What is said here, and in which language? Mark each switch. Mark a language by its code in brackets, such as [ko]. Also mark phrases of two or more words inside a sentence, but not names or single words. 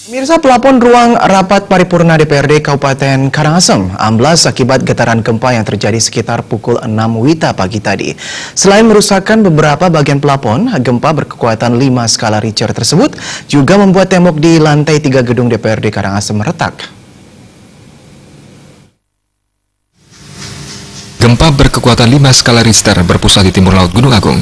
[id] Pemirsa, pelapon ruang rapat paripurna DPRD Kabupaten Karangasem amblas akibat getaran gempa yang terjadi sekitar pukul 6 WITA pagi tadi. Selain merusakkan beberapa bagian pelapon, gempa berkekuatan 5 skala Richter tersebut juga membuat tembok di lantai 3 gedung DPRD Karangasem retak. Gempa berkekuatan 5 skala Richter berpusat di timur laut Gunung Agung.